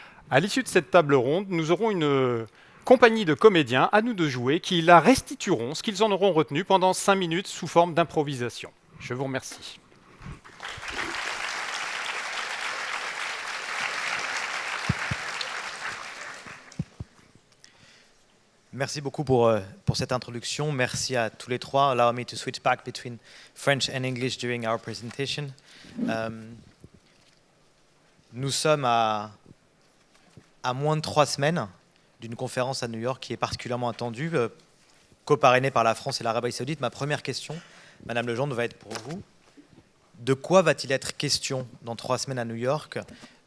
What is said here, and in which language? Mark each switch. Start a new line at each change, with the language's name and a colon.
French: À l'issue de cette table ronde, nous aurons une compagnie de comédiens à nous de jouer qui la restitueront ce qu'ils en auront retenu pendant 5 minutes sous forme d'improvisation. Je vous remercie. Merci beaucoup pour cette introduction. Merci à tous les trois.
English: Allow me to switch back between French and English during our presentation.
French: Nous sommes à moins de 3 semaines d'une conférence à New York qui est particulièrement attendue, coparrainée par la France et l'Arabie Saoudite. Ma première question, Madame Legendre, va être pour vous. De quoi va-t-il être question dans 3 semaines à New York ?